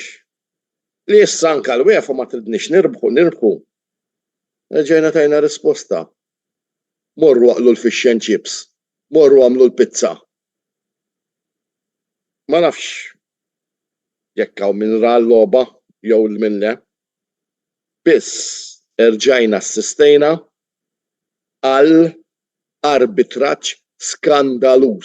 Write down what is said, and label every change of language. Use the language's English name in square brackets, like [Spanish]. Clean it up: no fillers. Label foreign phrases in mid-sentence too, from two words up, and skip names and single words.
[Maltese] Li issa anke l-UEFA ma tridniex nirbħu. Ġejna tajna risposta. Morru għaqlu l- [English] fish and chips, [Maltese] morru għamlu l-pizza. Ma nafx jekk hawn min ra l-logħba jew min le. Biss erġajna assistejna għal arbitraġġ skandalus.